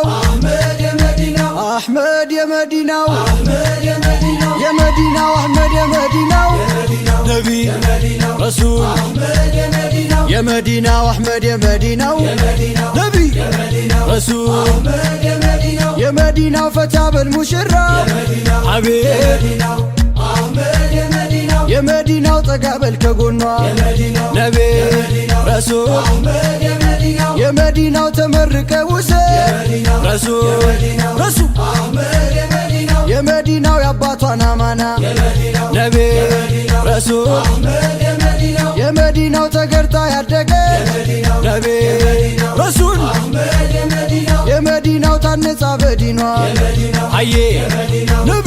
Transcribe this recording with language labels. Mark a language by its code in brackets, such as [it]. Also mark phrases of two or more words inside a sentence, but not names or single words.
[ar] أحمد يا مدينة [am] አህመድ የመዲናው [ar] أحمد يا مدينة [am] የመዲናው አህመድ የመዲናው ነቢ ረሱል [ar] أحمد يا مدينة [am] የመዲናው አህመድ የመዲናው ነቢ ረሱል [ar] أحمد يا مدينة [am] የመዲናው ፈታ በልሙሽራ አቤት [ar] أحمد يا مدينة [am] የመዲናው ጠጋበል ከጎኗ ነቢ ረሱል [ar] أحمد يا مدينة [am] የመዲናው ተመርቀ ውሰድ ረሱል ረሱል [ar] أحمد يا مدينة [am] የመዲናው የአባቷን አማና ነቢ ረሱል [ar] أحمد يا مدينة [am] የመዲናው ተገርታ ያደገ ነቢ ረሱል [ar] أحمد يا مدينة [am] የመዲናው ታነጻ በዲኗ አዬ ነቢ